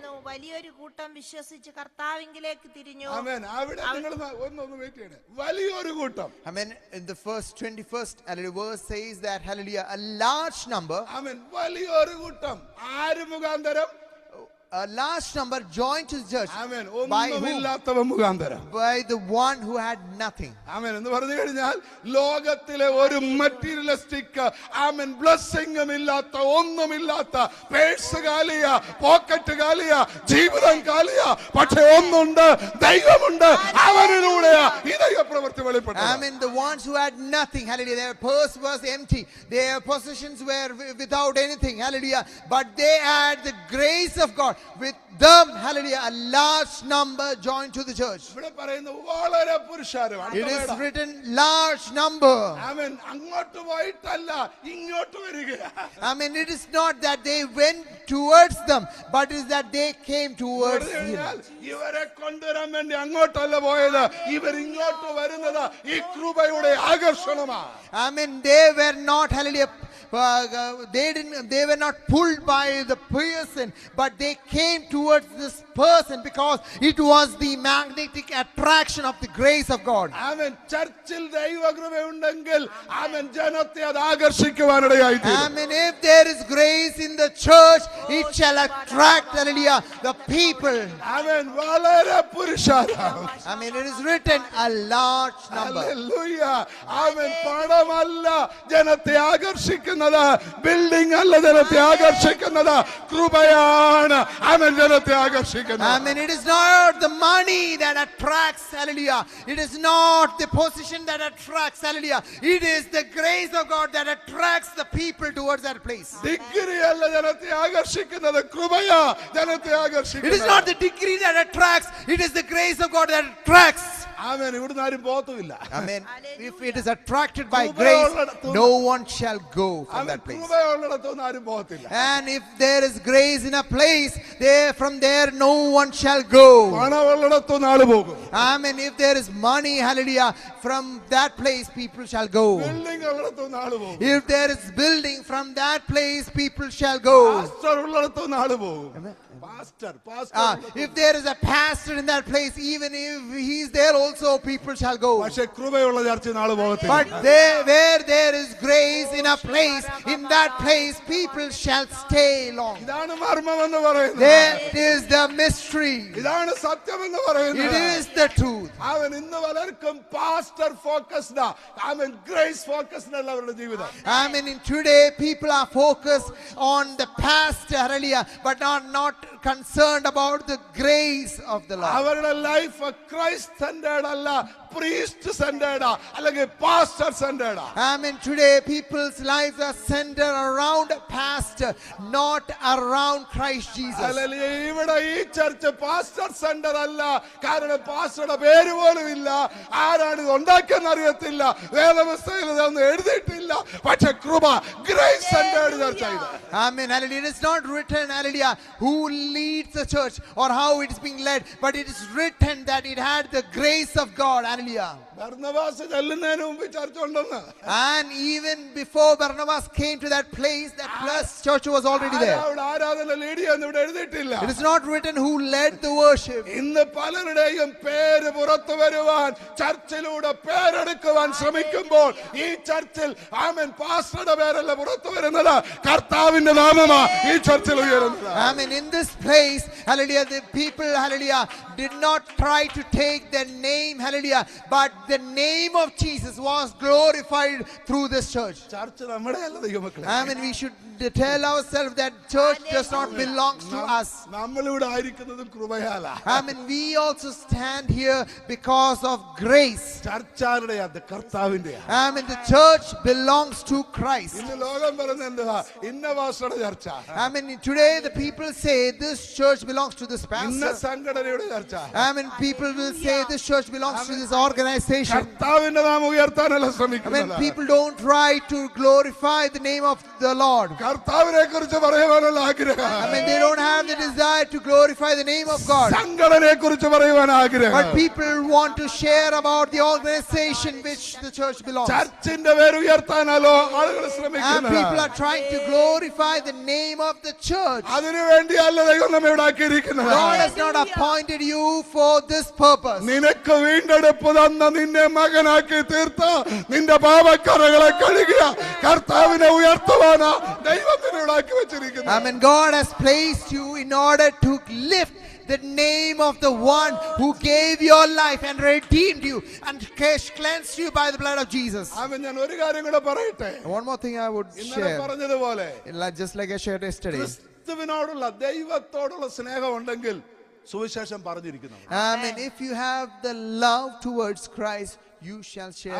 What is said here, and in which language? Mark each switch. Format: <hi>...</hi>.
<ml>വലിയൊരു കൂട്ടം വിശ്വസിച്ച് കർത്താവിങ്കിലേക്ക് തിരിഞ്ഞു. അവൻ അവിടെ നിങ്ങൾ ഒന്ന് വെയിറ്റ് ചെയ്യണേ. വലിയൊരു കൂട്ടം.</ml> <en>I mean, in the first 21st hallelujah, verse says that, hallelujah, a large number,</en> <ml>അവൻ വലിയൊരു കൂട്ടം ആര് മുഖാന്തരം?</ml> <en>a large number joined to the church.</en> <ml>അവൻ</ml> <en>By whom?</en> <ml>ഒന്നുമില്ലാത്തവൻ മുഖാന്തരം.</ml> <en>By the one who had nothing.</en> <ml>ആമേൻ എന്ന് പറഞ്ഞു കഴിഞ്ഞാൽ ലോകത്തിലെ ഒരു മെറ്റീരിയലിസ്റ്റിക് ആമേൻ ബ്ലെസ്സിംഗും ഇല്ലാത്ത, ഒന്നുമില്ലാത്ത, പേഴ്സ് കാലിയ, പോക്കറ്റ് കാലിയ, ജീവിതം കാലിയ, പക്ഷെ ഒന്നുണ്ട്, ദൈവമുണ്ട്, അവനിലൂടെയാ ഈ ദൈവപ്രവൃത്തി വെളിപ്പെട്ടത്.</ml> <en>I mean, the ones who had nothing, hallelujah, their purse was empty, their possessions were without anything, hallelujah, but they had the grace of God. With them, hallelujah, a large number joined to the church.</en> <ml>ഇവിടെ പറയുന്നത് വളരെ പുരുഷാരമാണ്.</ml> <en>It is written large number.</en> <ml>ആമേൻ അങ്ങോട്ട് പോയിട്ടല്ല ഇങ്ങോട്ട് വരികയാ.</ml> <en>I mean, it is not that they went towards them, but it is that they came towards him.</en> <ml>ഇവരെ കൊണ്ടുവരാൻ വേണ്ടി അങ്ങോട്ടല്ല പോയത്, ഇവർ ഇങ്ങോട്ട് വരുന്നത് ഈ കൃപയുടെ ആകർഷണമാണ്.</ml> <en>I mean, they were not, hallelujah, they were not pulled by the person, but they came towards this person because it was the magnetic attraction of the grace of God.</en> <ml>ആമേൻ. ചർച്ചിൽ ദൈവകൃപയുണ്ടെങ്കിൽ ആമേൻ ജനത്തെ അത് ആകർഷിക്കുവാനിടയായി തീരും.</ml> <en>I mean, if there is grace in the church, it shall attract, hallelujah, the people.</en> <ml>ആമേൻ. വളരെ പുരുഷാരം.</ml> <en>I mean, it is written a large number.</en> <ml>Hallelujah. ആമേൻ. പണമല്ല ജനത്തെ ആകർഷിക്കുന്നത്, building അല്ല ജനത്തെ ആകർഷിക്കുന്നത്, കൃപയാണ് ആമേൻ ജനത്തെ ആകർഷിക്കുന്നത്.</ml> <en>I mean, it is not the money that attracts, hallelujah. It is not the position that attracts, hallelujah. It is the grace of God that attracts the people towards that place.</en> <ml>Degree അല്ല ജനത്തെ ആകർഷിക്കുന്നത്, കൃപയാ ജനത്തെ</ml> <en>It is</en> <ml>ആകർഷിക്കുന്നത്.</ml> <en>not the degree that attracts, it is the grace of God that attracts.</en> <ml>ആമേൻ. ഇവിടുന്ന് ആരും പോത്തുമില്ല.</ml> <en>I mean, if it is attracted by grace, no one shall go from</en> <ml>amen.</ml> <en>that place.</en> <ml>കൃപയുള്ളിടത്തൊന്നും ആരും പോകത്തില്ല.</ml> <en>And if there is grace in a place, there from there no one shall go.</en> <ml>പണമുള്ളിടത്തൊന്നും ആള് പോകും.</ml> <en>I mean, if there is money, hallelujah, from that place people shall go.</en> <ml>Building ഉള്ളിടത്തൊന്നും ആള് പോകും.</ml> <en>If there is building, from that place people shall go.</en> <ml>Pastor ഉള്ളിടത്തൊന്നും ആള് പോകും. Pastor</ml> <en>If there is a pastor in that place, even if he is there also, people shall go.</en> <ml>പക്ഷെ കൃപയുള്ള ചർച്ചിൽ ആള് പോകത്തില്ല.</ml> <en>But there, where there is grace in a place, in that place people shall stay long.</en> <ml>ഇതാണ് മർമ്മം എന്ന് പറയുന്നത്.</ml> <en>That is the mystery.</en> <ml>ഇതാണ് സത്യം എന്ന്</ml> <en>It</en> <ml>പറയുന്നത്.</ml> <en>is the truth.</en> <ml>അവൻ ഇന്ന് പലർക്കും</ml> <en>pastor ഫോക്കസ്ഡാ,</en> <ml>അവൻ</ml> <en>grace focused</en> <ml>അല്ല അവരുടെ ജീവിതം.</ml> <en>I mean, in today people are focused on the pastor, hallelujah, but are not concerned about the grace of the Lord.</en> <ml>അവരുടെ</ml> <en>life Christ centred</en> <ml>അല്ല,</ml> <en>priest സെന്റേർഡാ</en> <ml>അല്ലെങ്കിൽ</ml> <en>Pastor സെന്റേർഡാ. I mean, today people's lives are centered around a pastor, not around Christ Jesus.</en> <ml>അല്ലെങ്കിൽ ഇവിടെ ഈ</ml> <en>church pastor centre</en> <ml>അല്ല, കാരണം പാസ്റ്ററുടെ പേര് പോലും ഇല്ല, ആരാണ് ഇത് ഉണ്ടാക്കിയെന്ന് അറിയത്തില്ല, വേദപുസ്തകത്തിൽ ഇതൊന്നും എഴുതിയിട്ടില്ല, പക്ഷെ കൃപ</ml> <en>grace centred</en> <ml>ചർച്ച ഇത്.</ml> <en>I mean, hallelujah, it is not written, hallelujah, who leads the church or how it is being led, but it is written that it had the grace of God, hallelujah.</en> <ml>Barnabas ചെല്ലുന്നതിന് മുമ്പ് ചർച്ച ഉണ്ടെന്ന്.</ml> <en>And even before Barnabas came to that place, that plus church was already there.</en> <ml>അവിടെ ആരാധന lead ചെയ്യാന്ന് ഇവിടെ എഴുതിയിട്ടില്ല.</ml> <en>It is not written who led the worship.</en> <ml>ഇന്ന് പലരുടെയും പേര് പുറത്തു വരുവാൻ, ചർച്ചിലൂടെ പേരെടുക്കുവാൻ ശ്രമിക്കുമ്പോൾ ഈ ചർച്ചിൽ ആമേൻ പാസ്റ്ററുടെ പേരല്ല പുറത്തു വരുന്നത്, കർത്താവിന്റെ നാമമാ ഈ ചർച്ചിൽ ഉയരുന്നത്.</ml> <en>I mean, in this place place, hallelujah, the people, hallelujah, did not try to take the name, hallelujah, but the name of Jesus was glorified through this church.</en> <ml>Church നമ്മുടെ അല്ല ദൈവമക്കളെ.</ml> <en>I mean, we should tell ourselves that church does not belong to us.</en> <ml>നമ്മളിവിടെ ആയിരിക്കുന്നതും കൃപയാലാ.</ml> <en>I mean, we also stand here because of grace.</en> <ml>ചർച്ചാരുടെയാ, കർത്താവിന്റെയാ.</ml> <en>I mean, the church belongs to Christ.</en> <ml>ഇന്ന് ലോകം പറയുന്നത് എന്തുവാ? ഇന്ന പാസ്റ്ററുടെ ചർച്ച,</ml> <en>I mean, today the people say this church belongs to this</en> <ml>ഇന്ന</ml> <en>pastor.</en> <ml>സംഘടനയുടെ ചർച്ച.</ml> <en>I mean, people will say this church belongs to this organization.</en> <ml>കർത്താവിന്റെ നാമം ഉയർത്താനല്ല</ml> <en>I mean,</en> <ml>ശ്രമിക്കുന്നത്.</ml> <en>people don't try to glorify the name of the Lord.</en> <ml>കർത്താവിനെ കുറിച്ച് പറയുവാനുള്ള ആഗ്രഹം.</ml> <en>I mean, they don't have the desire to glorify the name of God.</en> <ml>സംഘടനയെ കുറിച്ച് പറയുവാൻ ആഗ്രഹം.</ml> <en>But people want to share about the organization which the church belongs.</en> <ml>ചർച്ചിന്റെ പേര് ഉയർത്താനല്ലോ ആളുകൾ</ml> <en>And</en> <ml>ശ്രമിക്കുന്നത്.</ml> <en>people are trying to glorify the name of the church.</en> <ml>അതിനുവേണ്ടിയല്ല ദൈവം നമ്മെ ഇവിടെ ആക്കിയിരിക്കുന്നത്.</ml> <en>God has not appointed you for this purpose.</en> <ml>നിനക്ക് വീണ്ടെടുപ്പ് തന്ന നിന്നെ മകനാക്കി തീർത്ത നിന്റെ പാപക്കറകളെ കഴുകിയ കർത്താവിനെ ഉയർത്തുവാനാ ദൈവം നിന്നെ ഇവിടെ ആക്കി വെച്ചിരിക്കുന്നത്.</ml> <en>I mean, God has placed you in order to lift the name of the one who gave your life and redeemed you and cleansed you by the blood of Jesus.</en> <ml>ആമേൻ. ഞാൻ ഒരു കാര്യം കൂടെ പറയട്ടെ.</ml> <en>One more thing I would</en> <ml>ഇന്നലെ</ml> <en>share,</en> <ml>പറഞ്ഞതുപോലെ</ml> <en>just like I shared yesterday.</en> <ml>ക്രിസ്തുവിനോടുള്ള ദൈവത്തോടുള്ള സ്നേഹം ഉണ്ടെങ്കിൽ സുവിശേഷം പറഞ്ഞിരിക്കുന്നു.</ml> <en>I mean, if you have the love towards Christ, you shall share</en>